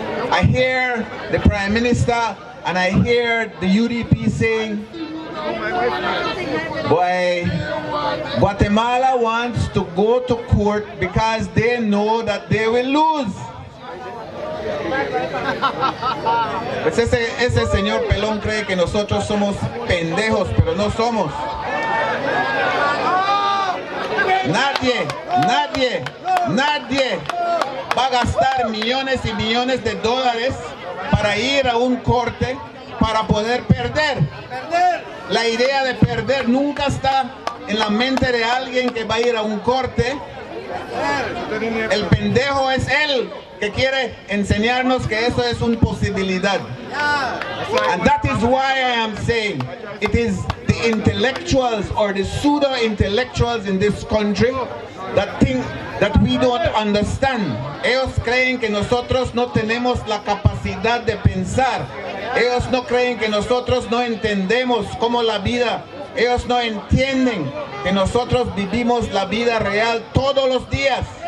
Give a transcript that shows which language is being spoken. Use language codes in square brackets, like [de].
[en] I hear the Prime Minister and I hear the UDP saying, boy, Guatemala wants to go to court because they know that they will lose. [es] Pues ese señor pelón cree que nosotros somos pendejos, pero no somos. Nadie va a gastar millones y millones de dólares para ir a un corte para poder perder. La idea de perder nunca está en la mente de alguien que va a ir a un corte. El pendejo es él que quiere enseñarnos que eso es una posibilidad. [en] And that is why I am saying it is the intellectuals or the pseudo-intellectuals in this country that think that we don't understand. [es] Ellos creen que nosotros no tenemos la capacidad de pensar. Ellos no creen que nosotros no entendemos cómo la vida. Ellos no entienden que nosotros vivimos la vida real todos los días.